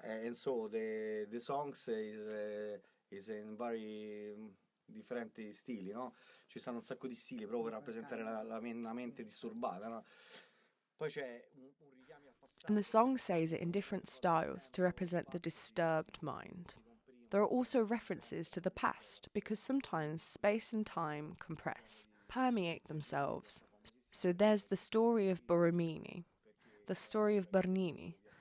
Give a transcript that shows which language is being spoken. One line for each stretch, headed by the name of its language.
English: And so the songs is in very different stili, no?
Italian: Ci stanno un sacco di stili proprio per rappresentare la mente disturbata, no? Poi c'è un richiamo al passato.
English: And the song says it in different styles to represent the disturbed mind. There are also references to the past because sometimes space and time compress, permeate themselves. So there's the story of Borromini, the story of Bernini.